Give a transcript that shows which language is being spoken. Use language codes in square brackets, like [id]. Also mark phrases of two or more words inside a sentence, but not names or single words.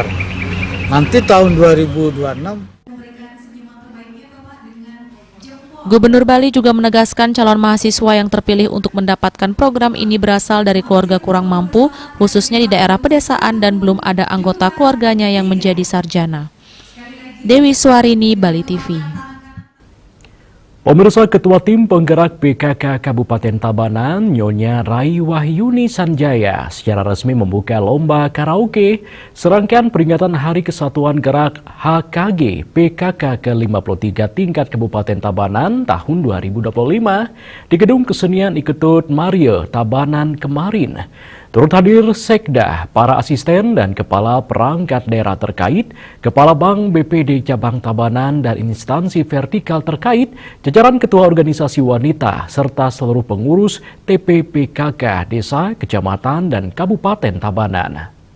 [id] Nanti tahun 2026 Gubernur Bali juga menegaskan calon mahasiswa yang terpilih untuk mendapatkan program ini berasal dari keluarga kurang mampu, khususnya di daerah pedesaan dan belum ada anggota keluarganya yang menjadi sarjana. Dewi Suarini, Bali TV. Pemirsa, Ketua Tim Penggerak PKK Kabupaten Tabanan, Nyonya Rai Wahyuni Sanjaya, secara resmi membuka lomba karaoke serangkaian peringatan Hari Kesatuan Gerak HKG PKK ke-53 tingkat Kabupaten Tabanan tahun 2025 di Gedung Kesenian Iketut Maria Tabanan kemarin. Turut hadir Sekda, para asisten dan kepala perangkat daerah terkait, Kepala Bank BPD Cabang Tabanan dan instansi vertikal terkait, jajaran ketua organisasi wanita, serta seluruh pengurus TPPKK Desa, Kecamatan, dan Kabupaten Tabanan.